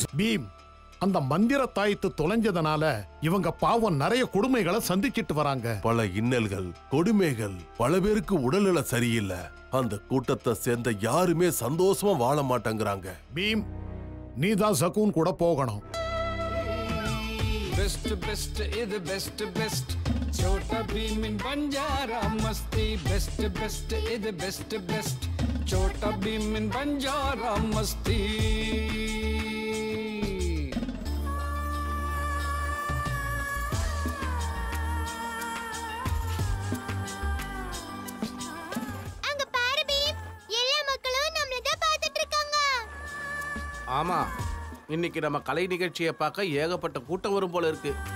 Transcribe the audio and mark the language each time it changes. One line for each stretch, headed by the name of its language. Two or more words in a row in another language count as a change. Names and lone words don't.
Tamil: பீம், அந்த மந்திர தாயத்து தொலைஞ்சதுனால இவங்க பாவம் நிறைய கொடுமைகளை சந்திச்சிட்டு வராங்க. பல இன்னல்கள், கொடுமைகள், பல பேருக்கு உடல்நல சரியில்லை. அந்த கூட்டத்தை சேர்ந்த யாருமே சந்தோஷமா வாழ மாட்டேங்கிறாங்க. பீம், நீதான் சகுன் கூட போகணும்.
English: best best இது best best छोटा भीम इन बंजारा मस्ती best best இது best best छोटा भीम इन बंजारा मस्ती.
Tamil: அங்க பாரு பீம், எல்லா மக்களும் நம்மள தான் பார்த்துட்டு இருக்காங்க. ஆமா, இன்னைக்கு நம்ம கலை நிகழ்ச்சியை பார்க்க ஏகப்பட்ட கூட்டம் வரும் போல இருக்கு.